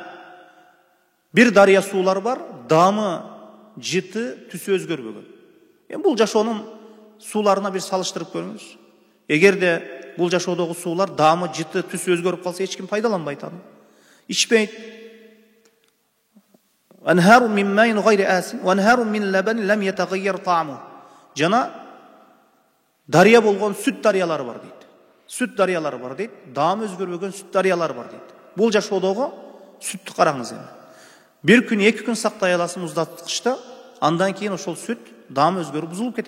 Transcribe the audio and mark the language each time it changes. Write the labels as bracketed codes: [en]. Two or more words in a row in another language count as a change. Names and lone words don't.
[ky] Бир дарыя суулар бар, дамы жыты түсү өзгөрбөгөн. Эми бул жашоонун сууларына бир салыштырып көрүңүз. Эгерде бул жашоодогу суулар дамы жыты түсү өзгөрүп калса, эч ким пайдаланбайт аны. [ar] Ичпейт. أنهار من ماء غير آسن، وأنهار من لبن لم يتغير طعمه. [ky] Жана дария болгон сүт дарыялары бар дейт. Сүт дарыялары бар дейт. Дамы өзгөрбөгөн сүт дарыялары бар дейт. Бул жашоодогу сүттү караңыз эми. Бир күн, 2 күн сактай аласың муздаткычта, андан кийин ошол сүт дамы өзгөрүп бузулуп кетет.